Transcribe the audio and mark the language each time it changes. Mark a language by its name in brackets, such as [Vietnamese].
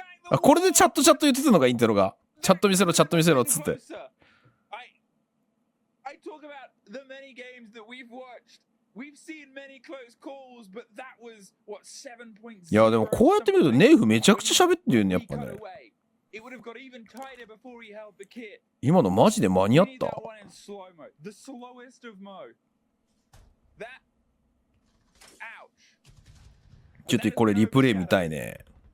[Japanese] これでチャット言ってたのがインテロが。チャット見せろっつって。 [English] can't talk about the many games that we've watched. We've seen many close calls, but that was what 7.0. [Japanese] いやでもこうやって見るとネイフめちゃくちゃ喋ってるね、やっぱね。 [English] It would have got even tighter before he held the kit. [Japanese] 今のマジで間に合った。 [English] The slowest of mo. That. Ouch. [Japanese] ちょっとこれリプレイ見たいね。